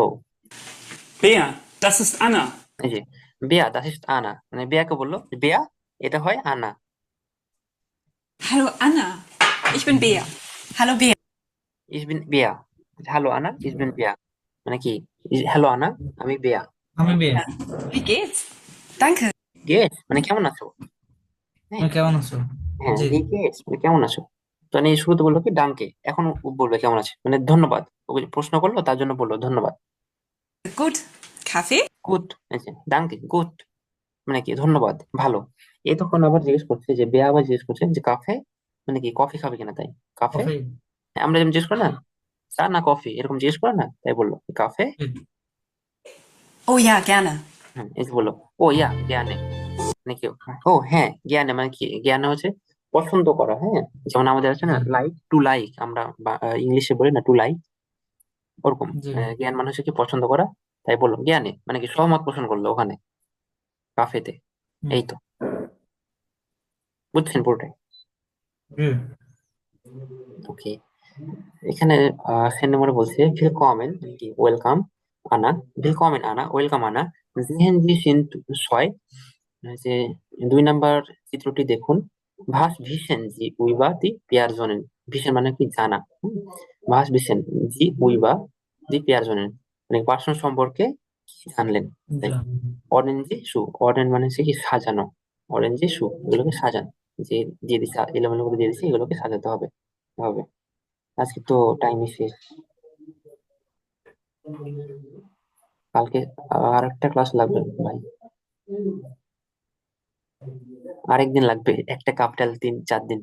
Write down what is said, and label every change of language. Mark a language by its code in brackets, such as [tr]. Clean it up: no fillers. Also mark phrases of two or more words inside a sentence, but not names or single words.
[de] Bea, das ist Anna. [bn] এই যে বেয়া [de] das ist Anna, [bn] মানে বেয়াকে বললো বেয়া, এটা হয় আনা। [de] Hallo Anna. Ich bin Bea. Hallo Bea. Ich bin বেয়া, [bn] হ্যালো আনা, [de] ich bin [bn] বেয়া, মানে কি হ্যালো আনা, আমি বেয়া। আমি বেয়া। [de] Wie geht's? Danke. [bn] গেস মানে কেমন আছো? হ্যাঁ তুমি কেমন আছো? হ্যাঁ, জি এই গেস মানে কেমন আছো। তো মানে শুরুতে বললো কি ডাঙ্কে, এখন ও বলবে কেমন আছে, মানে ধন্যবাদ। ওকে প্রশ্ন করলো তার জন্য বললো ধন্যবাদ। [de] Gut. Kaffee? [bn] গুড, [de] danke gut [bn] মানে কি ধন্যবাদ, ভালো। এই তখন আবার জিজ্ঞেস করছে যে বেয়া আবার জিজ্ঞেস করছে যে কাফে মানে কি কফি খাবে কিনা, তাই কাফে। কফি আমরা যেমন জিজ্ঞেস করি না চা না কফি, এরকম জিজ্ঞেস করে না, তাই বললো কাফে। [de] Oh ja, gerne. [bn] হ্যাঁ, এই যে বললো [de] oh ja gerne, [bn] মানে কি ও হ্যাঁ জ্ঞানে মানে কি জ্ঞানে হচ্ছে পছন্দ করা। হ্যাঁ, যেমন আমাদের আছে না জি [en] like to like, [bn] আমরা ইংলিশে বলি না [en] to like, [bn] ওরকম জি জ্ঞান মানে হচ্ছে কি পছন্দ করা। তাই বললো জ্ঞানে মানে কি সহমত পোষণ করলো ওখানে কাফেতে। হুম, এই তো বুঝছেন পুরোটাই। জি ওকে, এখানে সেন্ড নম্বরে বলছে willkommen কি ওয়েলকাম আনা, willkommen আনা, ওয়েলকাম আনা, [de] sehen Sie sind [bn] ছয়, যে 2 নাম্বার চিত্রটি দেখুন। [de] was wissen Sie über die Personen, wissen [bn] মানে কি জানা। [de] was wissen Sie über die Personen, [bn] মানে পার্সন সম্পর্কে কি জানলেন, তাই। যা অরেঞ্জি শু, অরেঞ্জ মানে হচ্ছে কি সাজানো, অরেঞ্জি শু এগুলোকে সাজান, যে দিয়ে দিচ্ছে এলোমেলো করে দিয়ে দিচ্ছে, এগুলোকে সাজাতে হবে হবে। আজকে তো টাইমই শেষ, কালকে আর একটা ক্লাস লাগবে ভাই, আরেকদিন লাগবে, একটা কাপটাল 3-4 দিন।